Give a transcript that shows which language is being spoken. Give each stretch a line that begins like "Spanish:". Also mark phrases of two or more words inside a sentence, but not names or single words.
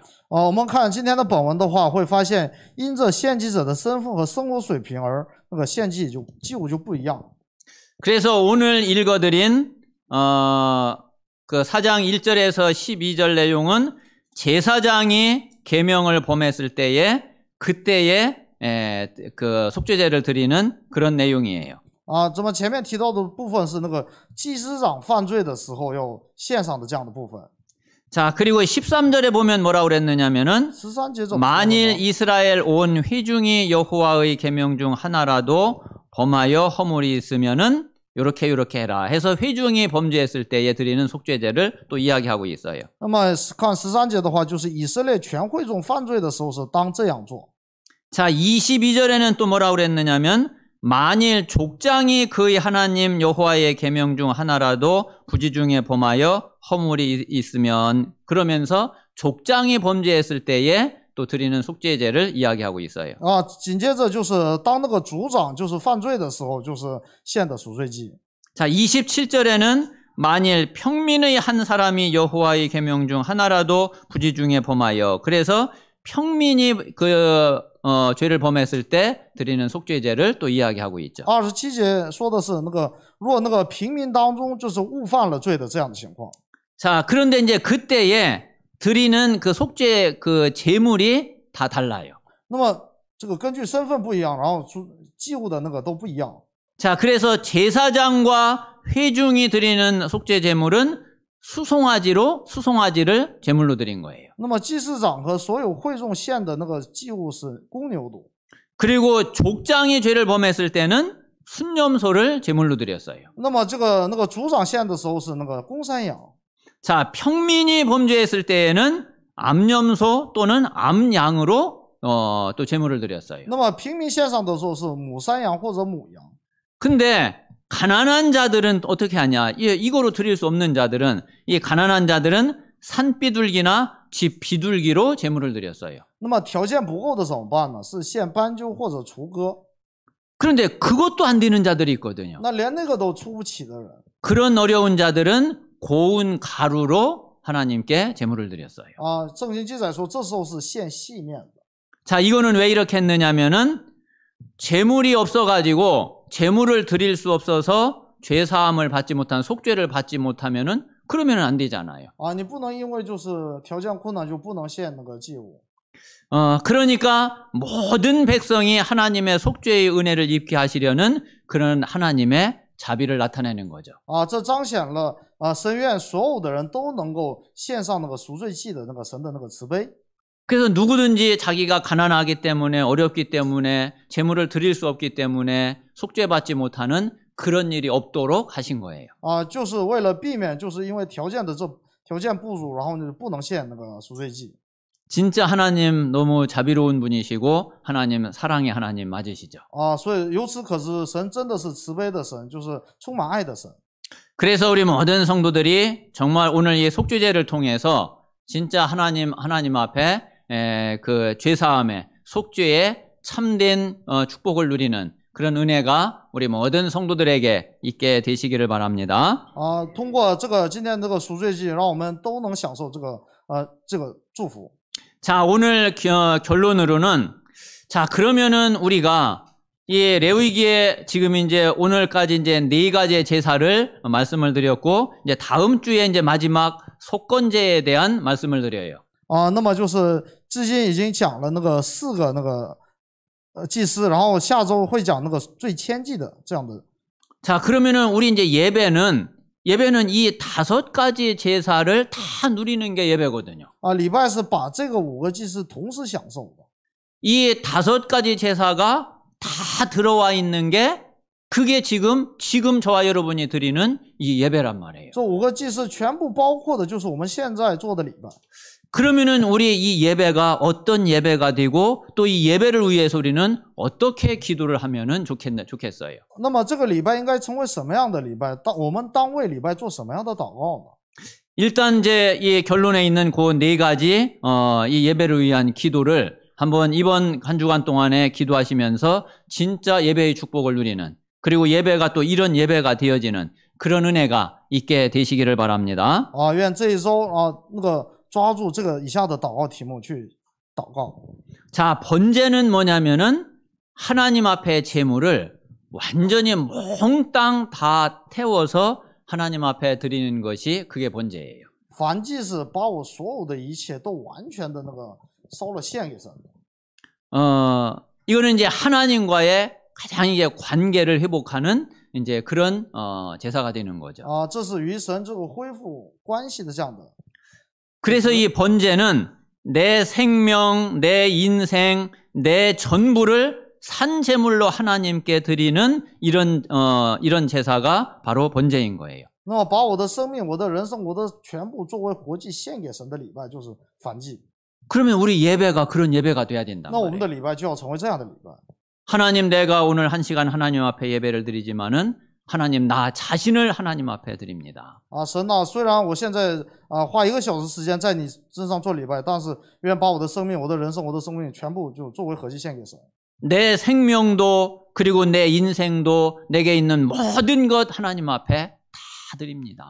Chinese: 我们看今天的本文的话，会发现因着献祭者的身份和生活水平而那个献祭祭物就不一样。
Korean: 그래서 오늘 읽어드린 그 4장 1절에서 12절 내용은 제사장이 계명을 범했을 때에 그때에 그 속죄제를 드리는 그런 내용이에요.
Chinese: 这么前面提到的部分是那个祭司长犯罪的时候要献上的这样的部分。
Korean: 자, 그리고 13절에 보면 뭐라고 그랬느냐면은 13절 만일 이스라엘 온 회중이 여호와의 계명 중 하나라도 범하여 허물이 있으면은 요렇게 해라 해서 회중이 범죄했을 때에 드리는 속죄제를 또 이야기하고 있어요.
Chinese: 那么看13节的话，就是以色列全会众犯罪的时候是当这样做。
Korean: 자, 22절에는 또 뭐라고 그랬느냐면 만일 족장이 그의 하나님 여호와의 계명 중 하나라도 부지 중에 범하여 허물이 있으면 그러면서 족장이 범죄했을 때에 또 드리는 속죄제를 이야기하고 있어요.
Chinese: 紧接着就是当那个族长就是犯罪的时候，就是献的赎罪祭。
Korean: 자, 27절에는 만일 평민의 한 사람이 여호와의 계명 중 하나라도 부지 중에 범하여 그래서 평민이 죄를 범했을 때 드리는 속죄제를 또 이야기하고 있죠.
Chinese: 27 节说的是若那个平民当中就是误犯了罪的这样的情况。
Korean: 자, 그런데 이제 그때에 드리는 그 속죄 그 제물이 다 달라요.
Chinese: 那么这个根据身份不一样，然后祭物的那个都不一样。
Korean: 자, 그래서 제사장과 회중이 드리는 속죄 제물은 수송아지를 제물로 드린 거예요.
Chinese: 那么祭司长和所有会众献的那个祭物是公牛犊，
Korean: 그리고 족장이 죄를 범했을 때는 순념소를 제물로 드렸어요.
Chinese: 那么这个族长献的时候是那个公山羊。
Korean: 자, 평민이 범죄했을 때에는 암염소 또는 암양으로 또 제물을 드렸어요.
Chinese: 那么平民献上的时候是母山羊或者母羊。
Korean: 근데 가난한 자들은 어떻게 하냐? 이거로 드릴 수 없는 자들은 이 가난한 자들은 산비둘기나 집 비둘기로 제물을 드렸어요.
Chinese: 那么条件不够的怎么办呢？是献斑鸠或者雏鸽。
Korean: 그런데 그것도 안 되는 자들이 있거든요.
Chinese: 那连那个都出不起的人，
Korean: 그런 어려운 자들은 고운 가루로 하나님께 제물을 드렸어요.
Chinese: 圣经记载说这时候是献细面的。
Korean: 자, 이거는 왜 이렇게 했느냐면은 제물이 없어가지고 제물을 드릴 수 없어서 죄사함을 받지 못한 속죄를 받지 못하면은 그러면은 안 되잖아요.
Chinese: 你不能因为就是条件困难就不能献那个祭物。
Korean: 그러니까 모든 백성이 하나님의 속죄의 은혜를 입게 하시려는 그런 하나님의 자비를 나타내는 거죠.
Chinese: 这彰显了神愿所有的人都能够献上那个赎罪祭的那个神的那个慈悲。
Korean: 그래서 누구든지 자기가 가난하기 때문에 어렵기 때문에 제물을 드릴 수 없기 때문에 속죄받지 못하는 그런 일이 없도록 하신 거예요.
Chinese: 就是为了避免就是因为条件不足，然后就不能献那个赎罪祭。
Korean: 진짜 하나님 너무 자비로운 분이시고 하나님 사랑의 하나님 맞으시죠.
Chinese: 所以由此可知，神真的是慈悲的神，就是充满爱的神。
Korean: 그래서 우리 모든 성도들이 정말 오늘 이 속죄제를 통해서 진짜 하나님 앞에 그 죄사함의 속죄의 참된 축복을 누리는 그런 은혜가 우리 모든 성도들에게 있게 되시기를 바랍니다.
Chinese: 通过今天这个赎罪祭，让我们都能享受这个祝福。
Korean: 자, 오늘 결론으로는 자, 그러면은 우리가 이 레위기에 지금 이제 오늘까지 이제 4가지의 제사를 말씀을 드렸고 이제 다음 주에 이제 마지막 속건제에 대한 말씀을 드려요.
Chinese: 那么就是至今已经讲了那个4个那个祭司，然后下周会讲那个最牵祭的这样的。
Korean: 자, 그러면은 우리 이제 예배는 이 5가지 제사를 다 누리는 게 예배거든요.
Chinese: 礼拜是把这个5个祭司同时享受的。
Korean: 이 5가지 제사가 다 들어와 있는 게 그게 지금 저와 여러분이 드리는 이 예배란 말이에요.
Chinese: 这5个祭司全部包括的就是我们现在做的礼拜。
Korean: 그러면은 우리 이 예배가 어떤 예배가 되고 또 이 예배를 위해서 우리는 어떻게 기도를 하면은 좋겠어요.
Chinese: 那么这个礼拜应该成为什么样的礼拜？我们当为礼拜做什么样的祷告呢？
Korean: 일단 이제 이 결론에 있는 그 4가지 이 예배를 위한 기도를 한번 이번 한 주간 동안에 기도하시면서 진짜 예배의 축복을 누리는 그리고 예배가 또 이런 예배가 되어지는 그런 은혜가 있게 되시기를 바랍니다.
Chinese: 愿这一周抓住这个以下的祷告题目去祷告。
Korean: 자, 번제는 뭐냐면은 하나님 앞에 제물을 완전히 몽땅 다 태워서 하나님 앞에 드리는 것이 그게 번제예요.
Chinese: 燔祭是把我所有的一切都完全的那个烧了献给神。
Korean: 이거는 이제 하나님과의 가장 이게 관계를 회복하는 이제 그런 제사가 되는 거죠.
Chinese: 这是与神这个恢复关系的这样的。
Korean: 그래서 이 번제는 내 생명, 내 인생, 내 전부를 산제물로 하나님께 드리는 이런 제사가 바로 번제인 거예요.
Chinese: 那么把我的生命、我的人生、我的全部作为活祭献给神的礼拜就是燔祭。
Korean: 그러면 우리 예배가 그런 예배가 돼야 된다.
Chinese: 那我们的礼拜就要成为这样的礼拜。
Korean: 하나님, 내가 오늘 1시간 하나님 앞에 예배를 드리지만은 하나님 나 자신을 하나님 앞에 드립니다.
Chinese: 神啊，虽然我现在花1个小时时间在你身上做礼拜，但是愿把我的生命、我的人生、我的生命全部就作为活祭献给神。
Korean: 내 생명도 그리고 내 인생도 내게 있는 모든 것 하나님 앞에 드립니다.